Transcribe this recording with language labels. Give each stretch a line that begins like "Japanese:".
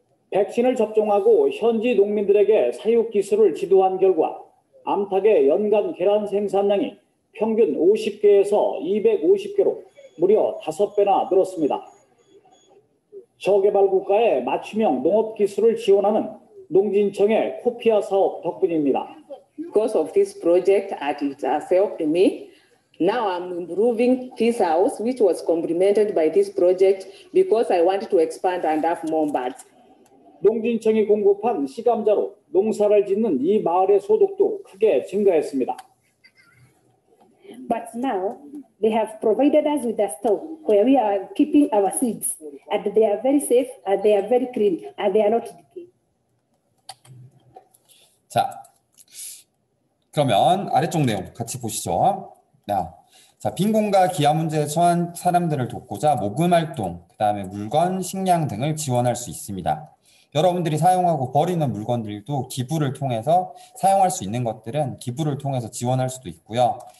Korean: 백신을 접종하고 현지 농민들에게 사육 기술을 지도한 결과 암탉의 연간 계란 생산량이 평균 50개에서 250개로 무려 5배나 늘었습니다. 저개발 국가의 맞춤형 농업 기술을 지원하는 농진청의 코피아 사업 덕분입니다.
English: Because of this project, it has helped me. Now I'm improving this house, which was complemented by this project because I wanted to expand and have more birds.
Korean: 농진청이 공급한 시감자로 농사를 짓는 이 마을의 소득도 크게 증가했습니다.
English: But now they have provided us with a store where we are keeping our seeds, and they are very safe, and they are very clean, and they are not decayed.
Korean: 자, 그러면 아래쪽 내용 같이 보시죠. 자, 빈곤과 기아 문제에 처한 사람들을 돕고자 모금 활동, 그다음에 물건, 식량 등을 지원할 수 있습니다. 여러분들이 사용하고 버리는 물건들도 기부를 통해서 사용할 수 있는 것들은 기부를 통해서 지원할 수도 있고요.